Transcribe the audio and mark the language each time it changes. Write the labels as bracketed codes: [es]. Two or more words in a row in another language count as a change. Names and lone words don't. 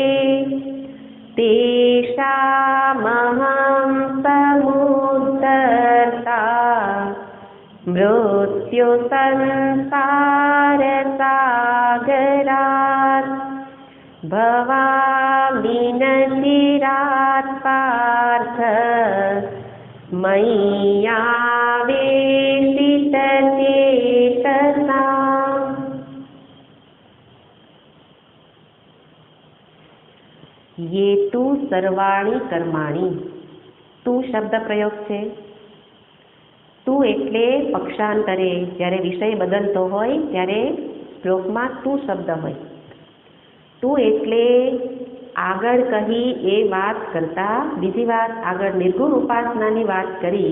[sa] तेषामहं समुद्धर्ता मृत्यु संसारसागरात् भवामि न चिरात् पार्थ मय्यावेशितचेतसाम्. ये तु सर्वाणि कर्माणि, [gu] તું શબ્દ પ્રયોગ છે. તું એટલે પક્ષાંતરે જ્યારે વિષય બદલતો હોય ત્યારે શ્લોકમાં તું શબ્દ હોય. તું એટલે આગળ કહી એ વાત કરતા બીજી વાત, આગળ નિર્ગુણ ઉપાસનાની વાત કરી.